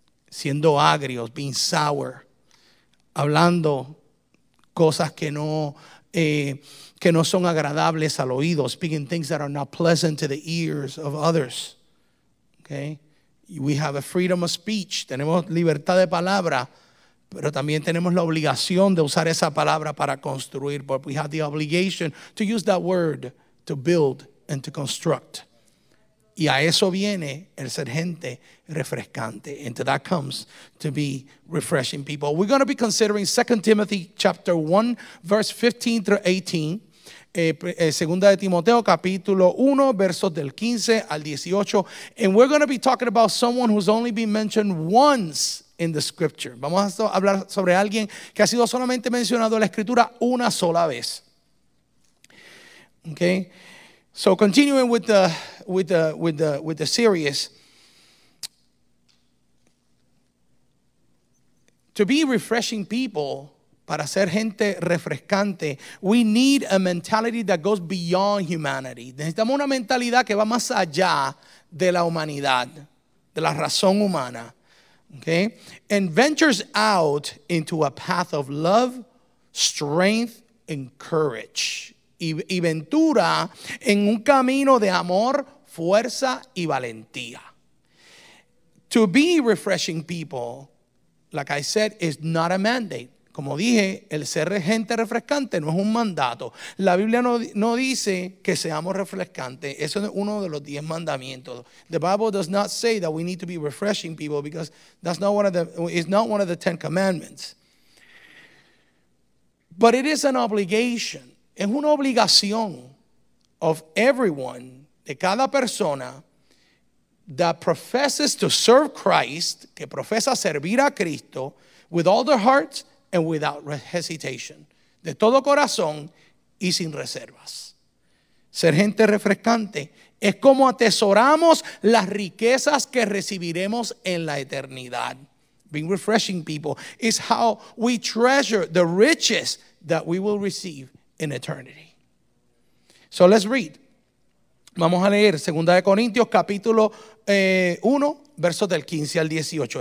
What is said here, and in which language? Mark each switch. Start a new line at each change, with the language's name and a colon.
Spanish: Siendo agrios,
English: being sour.
Spanish: Hablando cosas que no son agradables al oído,
English: speaking things that are not pleasant to the ears of others. Okay? We have a freedom of speech.
Spanish: Tenemos libertad de palabra, pero también tenemos la obligación de usar esa palabra para construir.
English: But we have the obligation to use that word to build and to construct.
Spanish: Y a eso viene el ser gente refrescante.
English: And to that comes to be refreshing people. We're going to be considering 2 Timothy chapter 1, verse 15 through 18.
Spanish: Segunda de Timoteo capítulo 1, versos del 15 al 18.
English: And we're going to be talking about someone who's only been mentioned once in the scripture.
Spanish: Vamos a hablar sobre alguien que ha sido solamente mencionado en la escritura una sola vez.
English: Okay? So continuing with the series, to be refreshing people,
Spanish: para ser gente refrescante,
English: we need a mentality that goes beyond humanity.
Spanish: Necesitamos una mentalidad que va más allá de la humanidad, de la razón humana, okay?
English: And ventures out into a path of love, strength, and courage.
Spanish: Y ventura en un camino de amor, fuerza y valentía.
English: To be refreshing people, like I said, is not a mandate.
Spanish: Como dije, el ser gente refrescante no es un mandato. La Biblia no dice que seamos refrescantes. Eso es uno de los 10 mandamientos.
English: The Bible does not say that we need to be refreshing people because it's not one of the 10 commandments. But it is an obligation.
Spanish: Es una obligación
English: of everyone,
Spanish: de cada persona,
English: that professes to serve Christ,
Spanish: que profesa servir a Cristo,
English: with all their heart and without hesitation.
Spanish: De todo corazón y sin reservas. Ser gente refrescante es como atesoramos las riquezas que recibiremos en la eternidad.
English: Being refreshing people is how we treasure the riches that we will receive in eternity. So let's read.
Spanish: Vamos a leer 2 de Corintios capítulo 1, versos del 15 al 18.